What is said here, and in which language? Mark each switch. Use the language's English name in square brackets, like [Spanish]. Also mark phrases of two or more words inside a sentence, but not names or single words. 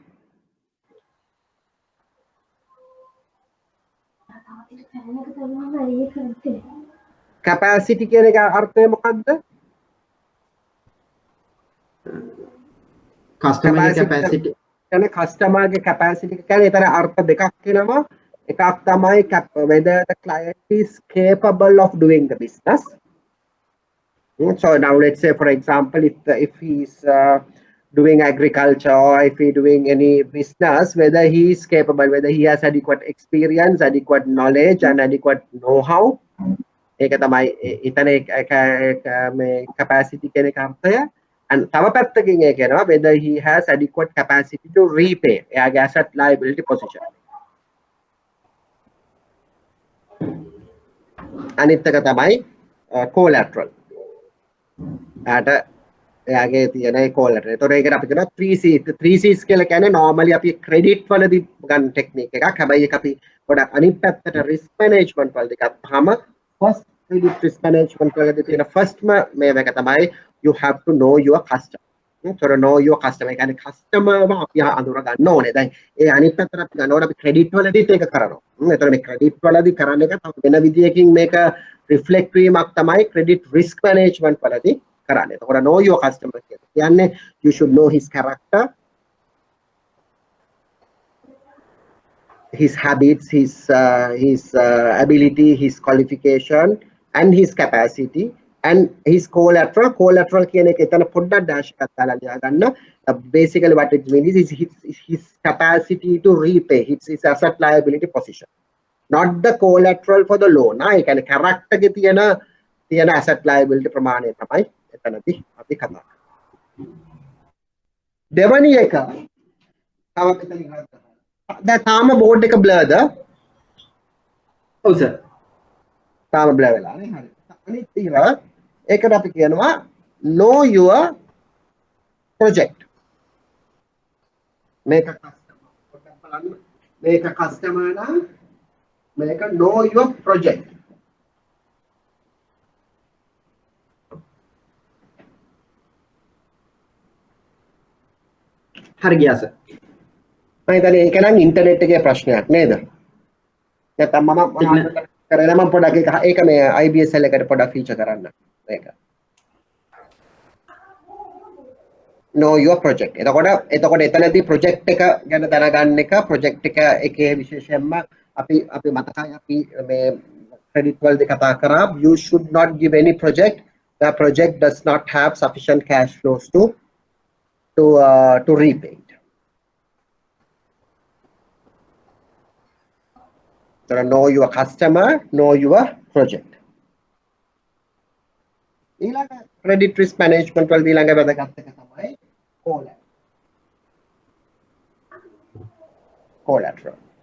[Sinhala] capacity කියන එක අර්ථය මොකද්ද? [English] customer capacity [Sinhala] කියන්නේ කස්ටමර්ගේ කැපැසිටි එක කියන්නේ ඒතර අර්ථ දෙකක් වෙනවා. එකක් තමයි [English] whether the client is capable of doing the business. So now let's say, for example, if he's doing agriculture or if he's doing any business, whether he is capable, whether he has adequate experience, adequate knowledge and adequate know-how. [Sinhala] ඒක තමයි එතන මේ capacity කියන එක අර්ථය. [English] And [Sinhala] තව පැත්තකින් ඒ කියනවා [English] whether he has adequate capacity to repay එයාගේ asset liability position. [Sinhala] අනිත් එක තමයි collateral. එයාගේ තියෙන collateral. ඒතකොට ඒකට අපි කියනවා 3Cs කියලා කියන්නේ normally අපි credit වලදී ගන්න technique එකක්. හැබැයි ඒක අපි ගොඩක් අනිත් පැත්තට [English] risk management [Sinhala] වලදී ගත්තාම [English] first credit risk management [Sinhala] වලදී තියෙන [English] firstම [Sinhala] මේක තමයි [English] you have to know your customer. So know your customer. [Sinhala] ඒ කියන්නේ customer අපි අඳුර ගන්න ඕනේ. දැන් ඒ අනිත් පැත්තට අපි ගන්නකොට අපි credit වලදීත් ඒක කරනවා. ඒතකොට මේ credit වලදී කරන එක තව වෙන විදියකින් මේක reflect වීමක් තමයි [English] credit risk management [Sinhala] වලදී කරන්නේ. [English] එතකොට know your customer කියන්නේ you should know his character, his habits, his ability, his qualification and his capacity and his collateral. [Sinhala] Collateral කියන එක එතන පොඩ්ඩක් dash එකක් දාලා ලියා ගන්න. [English] Basically what it means is his capacity to repay, his asset liability position, not the collateral for the loan. [Sinhala] ඒ කියන්නේ character එකේ තියෙන asset liability ප්‍රමාණය තමයි එතනදී අපි කතා කරන්නේ. දෙවැනි එක තව මෙතන ගන්න. දැන් තාම බෝඩ් එක blurද? ඔව් සර්. තාම blur වෙලා නේ. හරි. අනිත් ඒකට අපි කියනවා [English] know your project. [Sinhala] මේක customer. පොඩ්ඩක් බලන්න. මේක customer නම් මේක [English] know your project. [Sinhala] හරි ගියා සර්. මම හිතන්නේ ඒක නම් ඉන්ටර්නෙට් එකේ ප්‍රශ්නයක් නේද? නැත්නම් මම කරලා මම පොඩ්ඩක් ඒක මේ IBSL එකට පොඩ්ඩක් ෆීචර් කරන්න. මේක. [English] know your project. [Sinhala] එතකොට එතනදී project එක ගැන දැනගන්න එක project එකේ විශේෂයෙන්ම අපි මතකයි අපි මේ credit වලදී කතා කරා [English] you should not give any project. The project does not have sufficient cash flows to repay it. So know your customer, know your project. [Sinhala] ඊළඟ [English] credit risk management [Sinhala] වලදී ඊළඟ වැදගත් එක තමයි collateral.